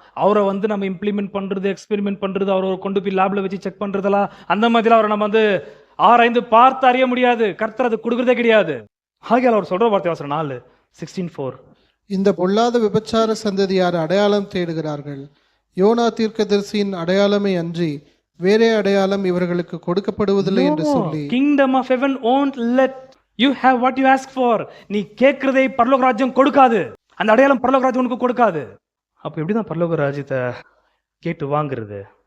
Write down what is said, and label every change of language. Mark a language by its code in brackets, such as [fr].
[ta] அவரை வந்து நம்ம இம்ப்ளிமெண்ட் பண்றது, எக்ஸ்பெரிமெண்ட் பண்றது, அவரை கொண்டு போய் லேப்ல வச்சு செக் பண்றதெல்லாம் அந்த மாதிரிலாம் அவரை நம்ம வந்து ஆராய்ந்து பார்த்து அறிய முடியாது. கர்த்தர் அது கொடுக்கறதே கிடையாது. ஆகையால் அவர் சொல்ற வார்த்தை வாசனம் 4:16 இந்த பொல்லாத விபச்சார சந்ததியார் அடையாளம் தேடுகிறார்கள். யோனா தீர்க்கதரிசியின் அடையாளமே அன்றி வேறே அடையாளம் இவர்களுக்கு கொடுக்கப்படுவதில்லை என்று சொல்லி, [en] Kingdom of heaven won't let you have what you ask for. [ta] நீ கேட்கிறதை பரலோக ராஜ்யம் கொடுக்காது. அந்த அடையாளம் பரலோக ராஜ்யம் உனக்கு கொடுக்காது. அப்ப எப்படிதான் பரலோக ராஜ்யத்தை கேட்டு வாங்குறது?